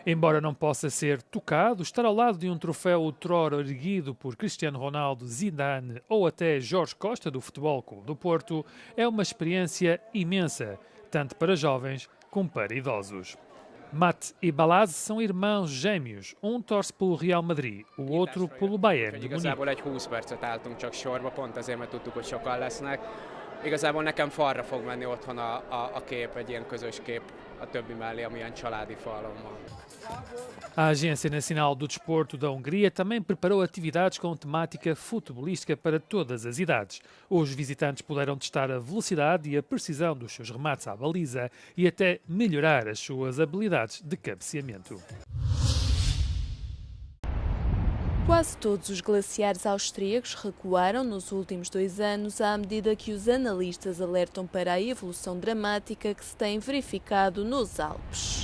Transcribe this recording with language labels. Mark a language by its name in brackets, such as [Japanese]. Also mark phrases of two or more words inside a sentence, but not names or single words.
[Portuguese] Embora não possa ser tocado, estar ao lado de um troféu outrora erguido por Cristiano Ronaldo, Zidane ou até Jorge Costa, do Futebol Clube do Porto, é uma experiência imensa, tanto para jovens como para idosos. Matt e Balázs são irmãos gêmeos. Um torce pelo Real Madrid, o outro pelo Bayern de Munique. [Hungarian] Igazából egy 20 percet álltunk csak sorba, pont azért, mert tudtuk, hogy sokan lesznek. Igazából nekem falra fog menni otthon a kép, egy ilyen közös kép a többi mellé, amilyen családi falon van. [Portuguese] A Agência Nacional do Desporto da Hungria também preparou atividades com temática futebolística para todas as idades. Os visitantes puderam testar a velocidade e a precisão dos seus remates à baliza e até melhorar as suas habilidades de cabeceamento. Quase todos os glaciares austríacos recuaram nos últimos 2 anos à medida que os analistas alertam para a evolução dramática que se tem verificado nos Alpes.